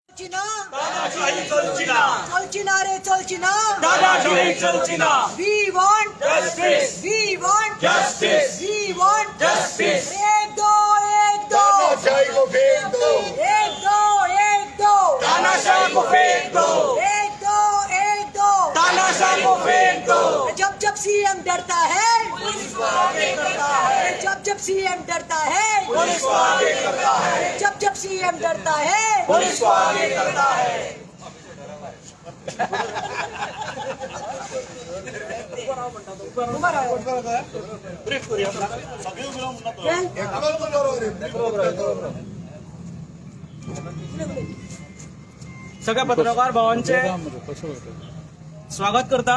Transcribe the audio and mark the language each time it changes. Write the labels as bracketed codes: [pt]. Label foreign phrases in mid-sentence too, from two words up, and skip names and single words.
[kok] चलची ना दादाशाही चलची ना चलची ना रे चलची ना दादाशाही चलची ना [en] We want जस्टिस We want जस्टिस We want जस्टिस [hi] एक दो तानाशाही को फेंक दो एक दो तानाशाही को फेंक दो एक दो तानाशाही को फेंक दो जब सीएम डरता है पुलिस को आगे करता है जब सीएम डरता है पुलिस को आगे करता है जब सीएम डरता है पुलिस को आगे करता है [kok] सगळ्या पत्रकार भावांचे स्वागत करता।